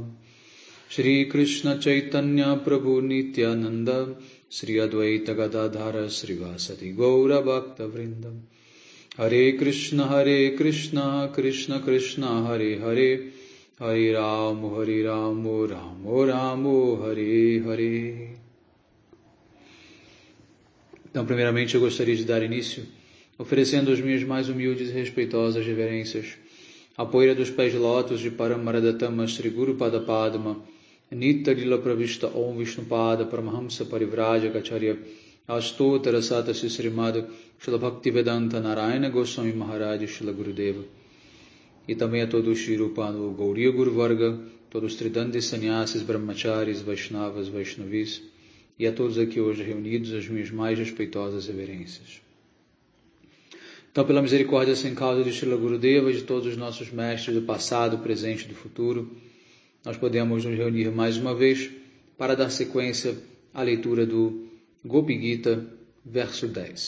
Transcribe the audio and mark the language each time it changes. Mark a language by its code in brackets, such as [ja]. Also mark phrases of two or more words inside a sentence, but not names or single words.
[sa] Shri Krishna Chaitanya Prabhu Nityananda Shri Advaita Gadadhara Srivasati Gaura Bhakta Vrindam. Hare Krishna Krishna Krishna Hare Hare Hare Ramo Ramo Ramo Hare Hare. [pt] Então, primeiramente, eu gostaria de dar início oferecendo as minhas mais humildes e respeitosas reverências à poeira dos pés de lótus de [sa] Paramaradatama Sri Guru Pada Padma Nitya Lila Pravishta Om Vishnupada Paramahamsa Parivraja Kacharya Astotara Sata Srimad Shila Bhaktivedanta Narayana Goswami Maharaj Shila Gurudeva. [pt] E também a todos os Shri Rupa no Gauriya Guru Varga, todos os Tridandi Sannyasis, Brahmacharis, Vaishnavas, Vaishnavis, e a todos aqui hoje reunidos, as minhas mais respeitosas reverências. Então, pela misericórdia sem causa de Srila Gurudeva e de todos os nossos mestres do passado, presente e do futuro, nós podemos nos reunir mais uma vez para dar sequência à leitura do Gopi Gita, verso 10.